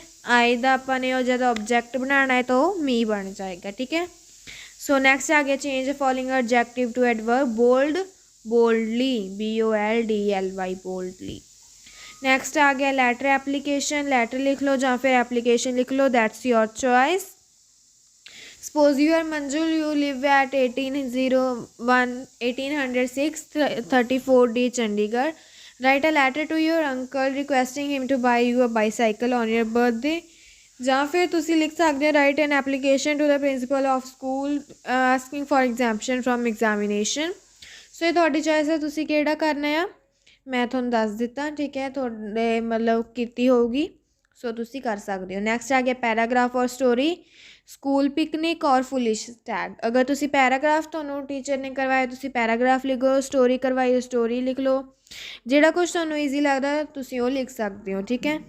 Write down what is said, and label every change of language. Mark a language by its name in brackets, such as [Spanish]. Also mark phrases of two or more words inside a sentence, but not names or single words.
[Punjabi] ਆਈ ਦਾ ਆਪਾਂ ਨੇ ਉਹ ਜਦ ਆਬਜੈਕਟ ਬਣਾਉਣਾ ਹੈ ਤਾਂ ਉਹ ਮੀ ਬਣ ਜਾਏਗਾ, ਠੀਕ ਹੈ। [English] so next [Punjabi] ਆ ਗਿਆ, [English] change following adjective to adverb, bold boldly, BOLDLY boldly. [Punjabi] ਨੈਕਸਟ ਆ ਗਿਆ [English] letter application, [Punjabi] ਲੈਟਰ ਲਿਖ ਲਓ ਜਾਂ ਫਿਰ ਐਪਲੀਕੇਸ਼ਨ ਲਿਖ ਲਓ, [English] that's your choice. Suppose you are Manjul, you live at 1806 34D Chandigarh. Write a letter to your uncle requesting him to buy you a bicycle on your birthday. [Punjabi] ਜਾਂ ਫਿਰ ਤੁਸੀਂ ਲਿਖ ਸਕਦੇ ਹੋ [English] write an application to the principal of school asking for exemption from examination. [Punjabi] ਸੋ ਇਹ ਤੁਹਾਡੀ ਚੋਇਸ ਹੈ, ਤੁਸੀਂ ਕਿਹੜਾ ਕਰਨਾ ਆ, ਮੈਂ ਤੁਹਾਨੂੰ ਦੱਸ ਦਿੱਤਾ, ਠੀਕ ਹੈ, ਤੁਹਾਡੇ ਮਤਲਬ ਕੀਤੀ ਹੋਊਗੀ, ਸੋ ਤੁਸੀਂ ਕਰ ਸਕਦੇ ਹੋ। [English] ਨੈਕਸਟ [Punjabi] ਆ ਗਿਆ [English] paragraph or story, school picnic or foolish tag. [Punjabi] ਅਗਰ ਤੁਸੀਂ ਪੈਰਾਗ੍ਰਾਫ ਤੁਹਾਨੂੰ ਟੀਚਰ ਨੇ ਕਰਵਾਇਆ ਤੁਸੀਂ ਪੈਰਾਗ੍ਰਾਫ ਲਿਖੋ, ਸਟੋਰੀ ਕਰਵਾਈ ਸਟੋਰੀ ਲਿਖ ਲਓ, ਜਿਹੜਾ ਕੁਛ ਤੁਹਾਨੂੰ ਈਜ਼ੀ ਲੱਗਦਾ ਤੁਸੀਂ ਉਹ ਲਿਖ ਸਕਦੇ ਹੋ, ਠੀਕ ਹੈ।